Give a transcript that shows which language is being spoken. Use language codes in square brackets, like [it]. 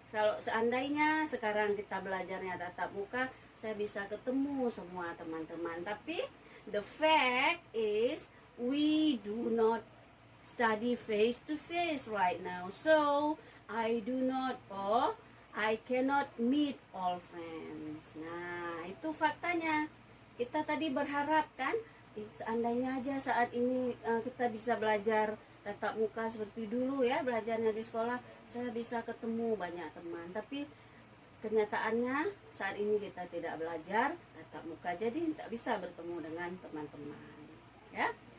[id] Kalau seandainya sekarang kita belajarnya tatap muka, saya bisa ketemu semua teman-teman. Tapi [en] the fact is we do not study face to face right now. So I do not or I cannot meet all friends. [id] Nah, itu faktanya. Kita tadi berharap kan, seandainya aja saat ini kita bisa belajar tatap muka seperti dulu ya, belajarnya di sekolah, saya bisa ketemu banyak teman. Tapi kenyataannya saat ini kita tidak belajar tatap muka, jadi tidak bisa bertemu dengan teman-teman ya.